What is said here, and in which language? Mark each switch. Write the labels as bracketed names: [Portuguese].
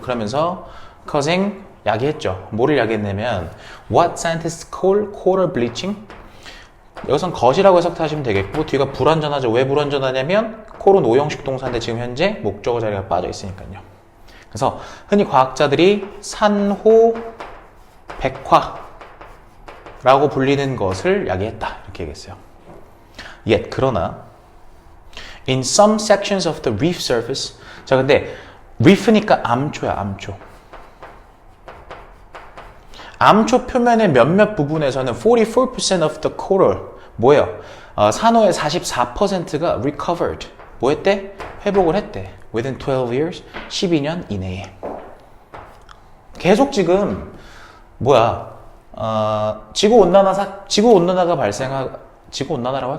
[Korean] 그러면서 causing 야기했죠. 뭐를 야기했냐면 [English] what scientists call coral bleaching [Korean] 여기선 것이라고 해석하시면 되겠고 뒤가 불완전하죠. 왜 불완전하냐면 콜은 오형식 동사인데 지금 현재 목적어 자리가 빠져 있으니까요. 그래서 흔히 과학자들이 산호 백화라고 불리는 것을 야기했다 이렇게 얘기했어요. [English] Yet [Korean] 그러나 [English] in some sections of the reef surface [Korean] 자 근데 reef니까 암초야 암초. 암초 표면의 몇몇 부분에서는 [English] 44% of the coral [Korean] 뭐예요? 산호의 44%가 recovered 뭐 했대? 회복을 했대. [English] within 12 years [Korean] 12년 이내에 계속 지금 뭐야 지구 온난화가 지구 온난화라고 할까요?